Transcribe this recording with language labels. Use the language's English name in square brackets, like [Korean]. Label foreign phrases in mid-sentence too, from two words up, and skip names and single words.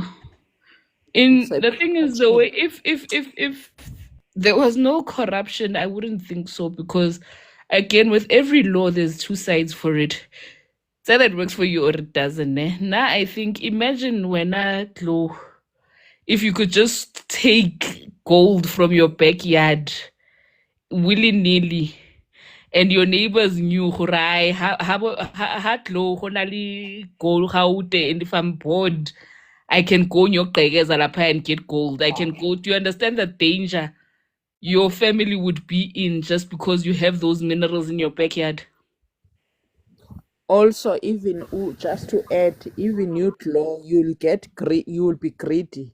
[English] The thing is, the way if there was no corruption, I wouldn't think so, because again, with every law, there's two sides for it. It's either it works for you or it doesn't. Now I think, imagine when if you could just take gold from your backyard willy-nilly, and your neighbors knew [Northern Sotho] gore ha tlo go na le gold gaute, [English] and if I'm bored, I can go in your lapha and get gold. I can go. Do you understand the danger your family would be in just because you have those minerals in your backyard? also even just to add, even youth law, you'll be greedy.